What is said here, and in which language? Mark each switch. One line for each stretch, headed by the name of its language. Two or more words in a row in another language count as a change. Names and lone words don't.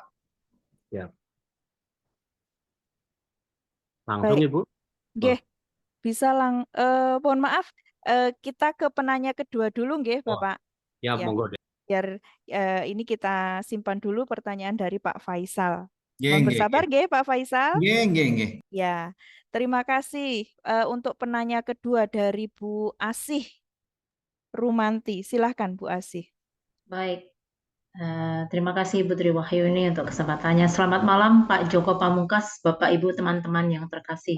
Indonesian: Ya. Langsung Baik. Ibu. Nggih, bisa mohon maaf, kita ke penanya kedua dulu nggih, Bapak. Ya, Ya, monggo deh. biar ini kita simpan dulu pertanyaan dari Pak Faisal. Nggih, Mohon nggih, bersabar nggih, Pak Faisal.
Javanese: nggih, nggih, nggih.
Indonesian: Ya, terima kasih untuk penanya kedua dari Bu Asih Rumanti. Silahkan Bu Asih. Baik, terima kasih Ibu Tri Wahyuni untuk kesempatannya. Selamat malam Pak Joko Pamungkas, Bapak Ibu teman-teman yang terkasih.